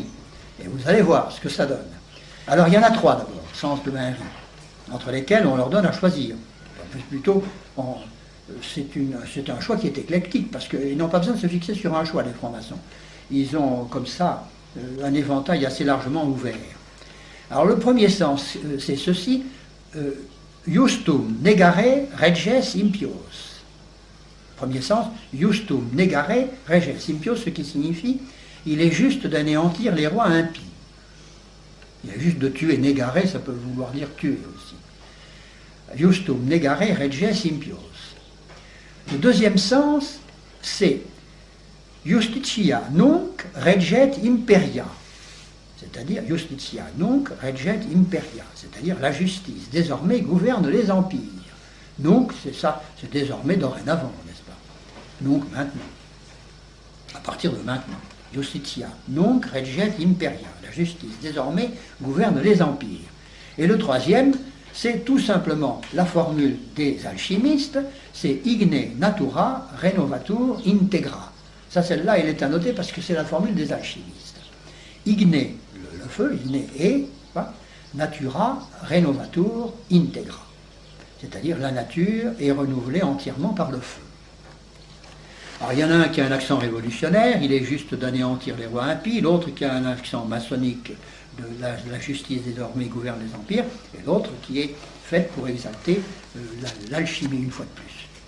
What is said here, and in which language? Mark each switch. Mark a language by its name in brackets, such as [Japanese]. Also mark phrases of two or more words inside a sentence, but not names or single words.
[French] Et vous allez voir ce que ça donne. Alors il y en a 3 d'abord, sens de Henri, entre lesquels on leur donne à choisir. Plutôt, c'est un choix qui est éclectique, parce qu'ils n'ont pas besoin de se fixer sur un choix, les francs-maçons. Ils ont comme ça un éventail assez largement ouvert. Alors le premier sens, c'est ceci, [Latin] justum negare reges impios. [French] Premier sens, [Latin] justum negare reges impios, [French] ce qui signifie il est juste d'anéantir les rois impies. Il est juste de tuer, negare, ça peut vouloir dire tuer aussi. [Latin] Justum negare reges impios. [French] Le deuxième sens, c'est [Latin] justitia nunc reget imperia. [French] C'est-à-dire [Latin] justitia nunc reget imperia, [French] c'est-à-dire la justice désormais gouverne les empires. Donc c'est ça, c'est désormais dorénavant, n'est-ce pas? Donc maintenant, à partir de maintenant, [Latin] justitia nunc reget imperia, [French] la justice désormais gouverne les empires. Et le troisième, c'est tout simplement la formule des alchimistes, c'est [Latin] igne natura renovatur integra. [French] Ça, celle-là, elle est à noter parce que c'est la formule des alchimistes. Igne, le feu, [Latin] igne et, natura renovatur integra. [French] C'est-à-dire la nature est renouvelée entièrement par le feu. Alors il y en a un qui a un accent révolutionnaire, il est juste d'anéantir les rois impies, l'autre qui a un accent maçonnique, de la justice désormais gouverne les empires, et l'autre qui est faite pour exalter l'alchimie une fois de plus.